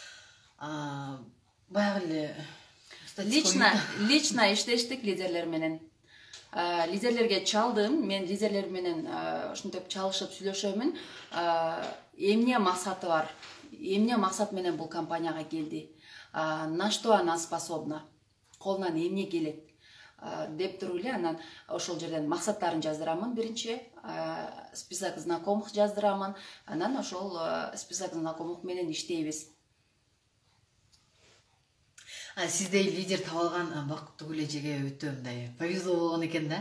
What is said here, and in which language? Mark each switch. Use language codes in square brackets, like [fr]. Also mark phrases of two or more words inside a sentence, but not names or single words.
[ky] Баягы эле лично иштештик лидерлер менен. Лидерлерге чалдым. Мен лидерлер менен ушинтип чалышып сүйлөшөмүн. Эмне максаты бар? Эмне максат менен бул компанияга келди? [ru] На что она способна? [ky] Колунан эмне келет? Деп туруп эле анан ошол жерден максаттарын жаздырамын биринчи, [ru] список знакомых [ky] жаздырамын, анан ошол [ru] список знакомых [ky] менен иштейбиз. Сиздей лидер таап алган бакыттуу келечекке өтө мындай повезло болгон экен да.